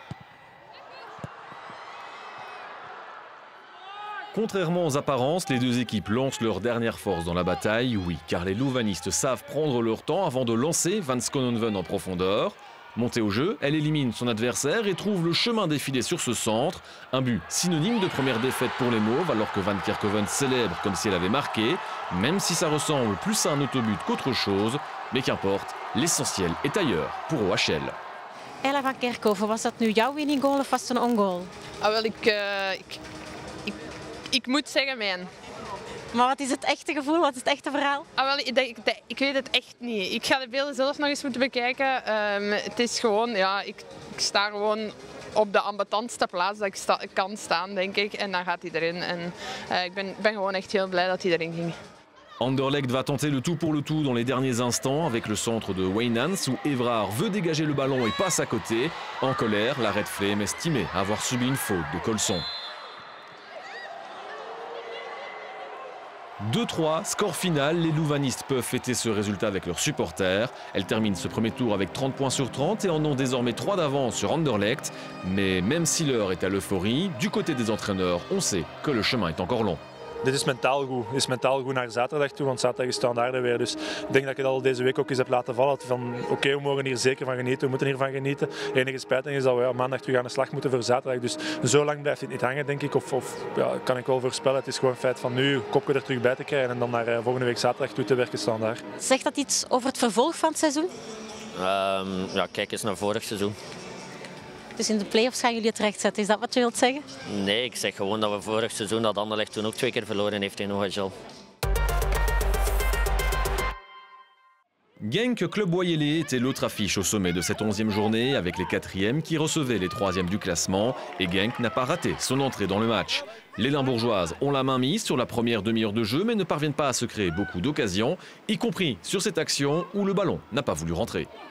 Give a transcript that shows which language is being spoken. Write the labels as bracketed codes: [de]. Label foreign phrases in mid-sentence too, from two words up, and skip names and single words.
[fr] Contrairement aux apparences, les deux équipes lancent leur dernière force dans la bataille, oui, car les louvanistes savent prendre leur temps avant de lancer Van Schonenven en profondeur. Montée au jeu, elle élimine son adversaire et trouve le chemin défilé sur ce centre. Un but synonyme de première défaite pour les Mauves, alors que Van Kerkhoven célèbre comme si elle avait marqué, même si ça ressemble plus à un autobut qu'autre chose. Mais qu'importe, l'essentiel est ailleurs pour OHL. [nl] Ella Van Kerkhoven, was dat nu jouw [en] winning goal [nl] of was het een on-goal? Ik moet zeggen mijn. Maar wat is het echte gevoel, wat is het echte verhaal? Ik weet het echt niet. Ik ga de beelden zelf nog eens moeten bekijken. Het is gewoon, ja, ik sta gewoon op de ambetantste plaats dat ik kan staan, denk ik. En dan gaat hij erin. En ik ben gewoon echt heel blij dat hij erin ging. [fr] Anderlecht va tenter le tout pour le tout dans les derniers instants avec le centre de Wijnands où Évrard veut dégager le ballon et passe à côté. En colère, la Red Flame estimait avoir subi une faute de Colson. 2-3, score final, les louvanistes peuvent fêter ce résultat avec leurs supporters. Elles terminent ce premier tour avec 30 points sur 30 et en ont désormais 3 d'avance sur Anderlecht. Mais même si l'heure est à l'euphorie, du côté des entraîneurs, on sait que le chemin est encore long. [nl] dit is mentaal goed. Dit is mentaal goed naar zaterdag toe, want zaterdag is Standaard weer. Dus ik denk dat ik het al deze week ook eens heb laten vallen. Van oké, we mogen hier zeker van genieten, we moeten hiervan genieten. De enige spijtig is dat we maandag terug aan de slag moeten voor zaterdag. Dus zo lang blijft het niet hangen, denk ik. Of kan ik wel voorspellen. Het is gewoon een feit van nu kopje er terug bij te krijgen en dan naar volgende week zaterdag toe te werken Standaard. Zegt dat iets over het vervolg van het seizoen? Ja, kijk eens naar vorig seizoen. Dus in de play-offs gaan jullie het rechtzetten, is dat wat je wilt zeggen? Nee, ik zeg gewoon dat we vorig seizoen dat Anderlecht toen ook 2 keer verloren heeft in OHL. [fr] Genk Club Boyelé était l'autre affiche au sommet de cette 11e journée avec les 4e qui recevaient les 3e du classement et Genk n'a pas raté son entrée dans le match. Les Limbourgeoises ont la main mise sur la première demi-heure de jeu mais ne parviennent pas à se créer beaucoup d'occasions, y compris sur cette action où le ballon n'a pas voulu rentrer.